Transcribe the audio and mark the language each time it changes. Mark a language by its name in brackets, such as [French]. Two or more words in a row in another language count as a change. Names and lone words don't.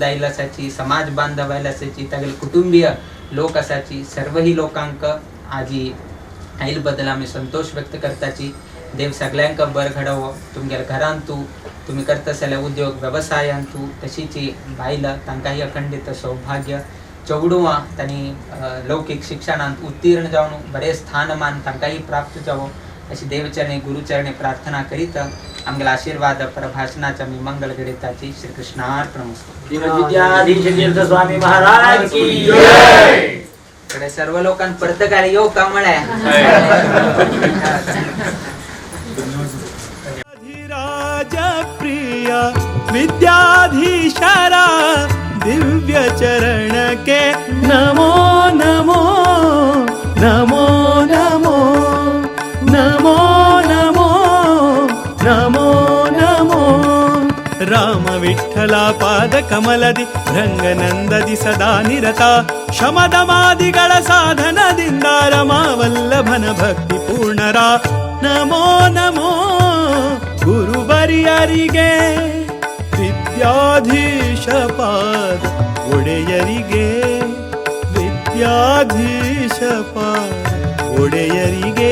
[Konkani] आयला असाची समाज बांधव आयला असाची तागेले कुटुंबीय लोक असाची सर्वही लोकांक आजी आईल बद्दल आम्ही संतोष व्यक्त करताची देव सगळ्यांक बर घडवो तुमगे घरान तुम्ही करता जाल्यार उद्योग व्यवसायान तशीची बायल तांकांही अखंडित सौभाग्य चौडुवा तांणी लौकिक शिक्षणांत उत्तीर्ण जावन बरे स्थानमान तांकांही प्राप्त जावो अशी देवचरणी गुरुचरणी प्रार्थना करीत आमगेला आशीर्वाद प्रभाषणाचा मी मंगल गणिताची श्री कृष्णार्पणमस्तु [Hindi] विद्याधीश तीर्थ स्वामी महाराज की [Konkani] कडे सर्व लोकांना परतकाले येऊ का म्हळ्या [Sanskrit] अधिराज प्रिया विद्याधीशरा दिव्य चरण के नमो नमो नमो नमो नमो नमो नमो नमो [Kannada] ರಾಮ ವಿಠ್ಠಲ ಪಾದ ಕಮಲದಿ ರಂಗನಂದದಿ ಸದಾ ನಿರತ ಶಮದಮಾದಿಗಳ ಸಾಧನದಿಂದ ರಮಾವಲ್ಲಭನ ಭಕ್ತಿ ಪೂರ್ಣರ ನಮೋ ನಮೋ ಗುರುವರಿಯರಿಗೆ ವಿದ್ಯಾಧೀಶ ಪಾದ ಒಡೆಯರಿಗೆ ವಿದ್ಯಾಧೀಶ ಪಾದ ಒಡೆಯರಿಗೆ